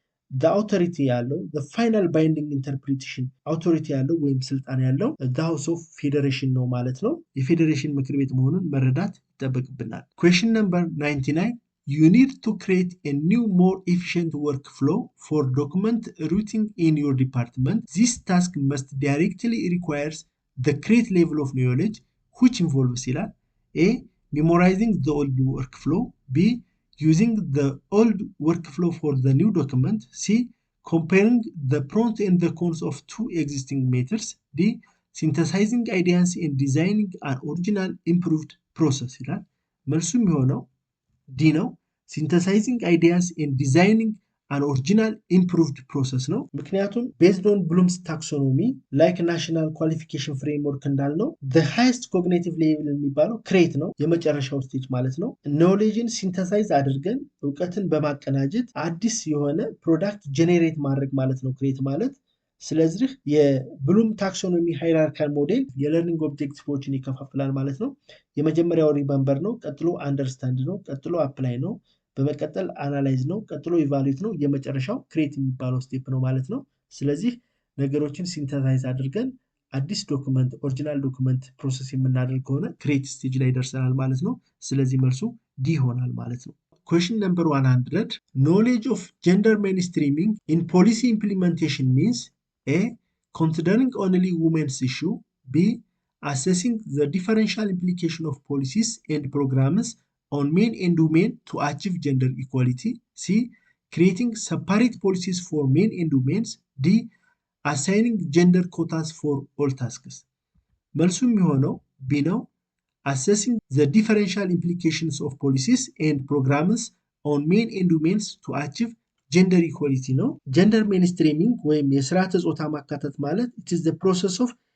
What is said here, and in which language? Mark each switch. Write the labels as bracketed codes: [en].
[am] the authority ያለው [en] the final binding interpretation authority [am] ያለው ወይም ስልጣን ያለው the House of Federation ነው ማለት ነው። የፌዴሬሽን ምክር ቤት መሆኑን መረዳት ይጠበቅብናል። [en] question number 99 You need to create a new, more efficient workflow for document routing in your department. This task must directly requires the correct level of knowledge, which involves A. Memorizing the old workflow. B. Using the old workflow for the new document. C. Comparing the pros and the cons of two existing methods. D. Synthesizing ideas and designing an original improved process. [am] መልሱ የሚሆነው ዲ ነው። [en] ሲንተሳይዚንግ አይዲያስ ኤንድ ዲዛይኒንግ አን ኦሪጂናል ኢምፕሩቭድ ፕሮሰስ [am] ነው። ምክንያቱም ቤዝድ ኦን ብሉምስ ታክሶኖሚ ላይክ ናሽናል ኳሊፊኬሽን ፍሬምወርክ እንዳልነው [en] the highest cognitive level [am] የሚባለው ክሬት ነው፣ የመጨረሻው ስቴጅ ማለት ነው። ኖሌጅን ሲንተሳይዝ አድርገን እውቀትን በማቀናጀት አዲስ የሆነ ፕሮዳክት ጄኔሬት ማድረግ ማለት ነው ክሬት ማለት። ስለዚህ የብሉም ታክሶኖሚ ሃይራርካል ሞዴል የለርኒንግ ኦብጀክቲቮችን ይከፋፍላል ማለት ነው። የመጀመሪያው ሪመምበር ነው፣ ቀጥሎ አንደርስታንድ ነው፣ ቀጥሎ አፕላይ ነው፣ በመቀጠል አናላይዝ ነው፣ ቀጥሎ ኢቫሉዌት ነው፣ የመጨረሻው ክሬት የሚባለው ስቴፕ ነው ማለት ነው። ስለዚህ ነገሮችን ሲንተሳይዝ አድርገን አዲስ ዶክመንት ኦሪጂናል ዶክመንት ፕሮሰስ የምናደርግ ከሆነ ክሬት ስቴጅ ላይ ደርሰናል ማለት ነው። ስለዚህ መልሱ ዲ ይሆናል ማለት ነው። [en] Question number 100 Knowledge of gender mainstreaming in policy implementation means A. Considering only women's issue. B. Assessing the differential implication of policies and programs on men and women to achieve gender equality. C. Creating separate policies for men and women. D. Assigning gender quotas for all tasks. [am] መልሱ የሚሆነው B ነው። [en] Assessing the differential implications of policies and programs on men and women to achieve [am] ጀንደር ኢኳሊቲ ነው። ጀንደር ሜንስትሪሚንግ ወይም የስርዓተ ጾታ ማካተት ማለት [en] it is the process of